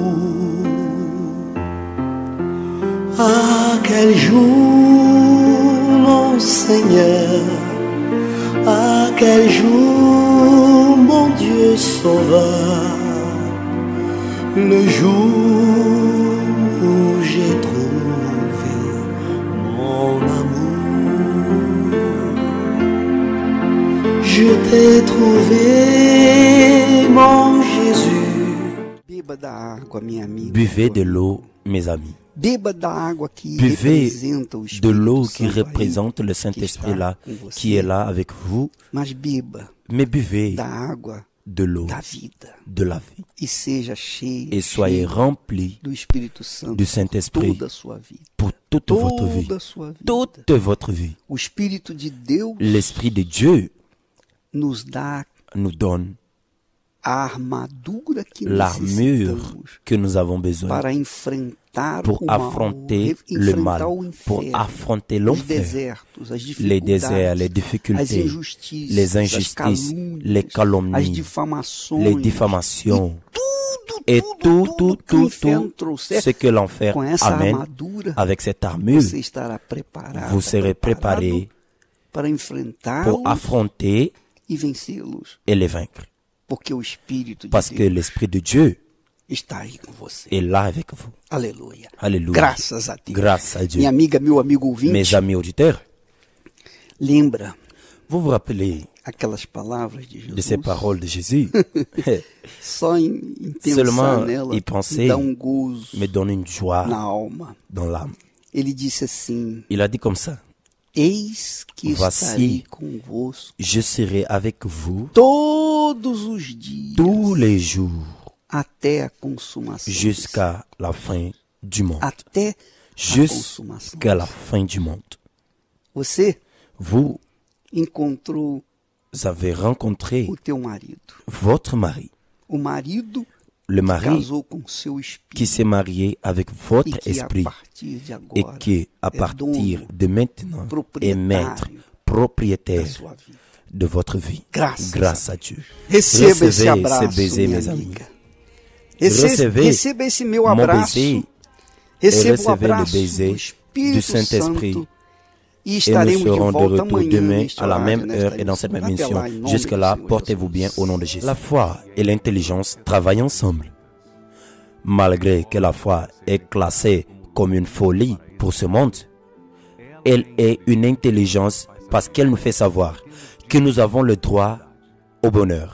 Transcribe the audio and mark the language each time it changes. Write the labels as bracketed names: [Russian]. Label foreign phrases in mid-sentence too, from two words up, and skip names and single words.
[French] Ah, quel jour, mon Seigneur, ah, quel jour, mon Dieu Sauveur, le jour où j'ai trouvé mon amour. Je t'ai trouvé, mon Jésus. [Portuguese] Beba da água, minha amiga. [French] Buvez de l'eau, mes amis. [Portuguese] Beba da água que [French] Buvez [Portuguese] representa o [French] de [Portuguese] Espírito [French] l'eau qui [Portuguese] Santo aí, [French] représente le Saint-Esprit là, [Portuguese] com você. [French] qui est là avec vous. [Portuguese] Mas beba [French] Mais buvez [Portuguese] da água [French] de l'eau [Portuguese] da vida [French] de la vie [Portuguese] e seja cheio, [French] et soyez [Portuguese] cheio [French] remplis [Portuguese] do Espírito Santo [French] du Saint-Esprit [Portuguese] toda a sua vida. [French] pour toute votre vie. [Portuguese] Toda a sua vida. [French] Toute votre vie. [Portuguese] O Espírito de Deus [French] L'Esprit de Dieu [Portuguese] nos dá [French] nous donne [Portuguese] a armadura que [French] l'armure [Portuguese] necessitamos [French] que nous avons besoin [Portuguese] para enfrentar [French] pour affronter le mal, pour affronter l'enfer, les déserts, les difficultés, les injustices, les calomnies, les diffamations, et tout ce que l'enfer amène avec cette armure. Vous serez préparé pour affronter et les vaincre. Parce que l'Esprit de Dieu est là avec vous. [Portuguese] Aleluia. [French] Alléluia. [Portuguese] Graças a Deus. [French] Grâce à Dieu. [Portuguese] Minha amiga, meu amigo ouvinte, [French] Mes amis auditeurs, [Portuguese] lembra [French] vous vous rappelez [Portuguese] aquelas palavras de [French] de ces [Portuguese] Jesus? [French] paroles de Jésus? [Portuguese] Só em pensar [French] Seulement [Portuguese] nela [French] y [Portuguese] me [French] penser [Portuguese] dá gozo [French] me donne une joie [Portuguese] na alma. [French] dans l'âme. [Portuguese] Ele disse assim: [French] Il a dit comme ça: [Portuguese] Eis que [French] Voici, [Portuguese] estarei convosco [French] je serai avec vous [Portuguese] todos os dias [French] tous les jours [Portuguese] até a consumação. [French] jusqu'à la fin du monde. [Portuguese] Até a consumação. [French] Jusqu'à la fin du monde. [Portuguese] Você [French] Vous [Portuguese] encontrou [French] avez rencontré [Portuguese] o teu marido. [French] votre mari, [Portuguese] O marido [French] le mari [Portuguese] casou com seu [French] qui [Portuguese] espírito [French] s'est marié avec [Portuguese] e [French] votre [Portuguese] que a [French] esprit [Portuguese] partir de [French] et [Portuguese] agora [French] qui, à [Portuguese] é [French] partir [Portuguese] dono [French] de maintenant, est maître, [Portuguese] da [French] propriétaire [Portuguese] sua vida. [French] de votre vie. [Portuguese] Graças [French] à Dieu. [Portuguese] Receba esse [French] Recevez [Portuguese] abraço, [French] ce baiser, [Portuguese] minha [French] mes amis. [Portuguese] amiga. [French] Recevez [Portuguese] Receba esse meu [French] mon [Portuguese] abraço. [French] baiser [Portuguese] Receba o [French] recevez le [Portuguese] abraço [French] baiser [Portuguese] do Espírito [French] du Saint-Esprit. [Portuguese] Santo. E [French] Et nous [Portuguese] estaremos de [French] serons de [Portuguese] volta [French] retour [Portuguese] amanhã [French] demain [Portuguese] neste [French] à la [Portuguese] horário, [French] même [Portuguese] nesta [French] heure et dans cette même [Portuguese] emissão. Até [French] émission. [Portuguese] lá, em nome [French] Jusque-là, [Portuguese] do Senhor [French] portez-vous [Portuguese] Jesus. [French] bien au nom de Jésus. La foi et l'intelligence travaillent ensemble. Malgré que la foi est classée comme une folie pour ce monde, elle est une intelligence parce qu'elle nous fait savoir que nous avons le droit au bonheur.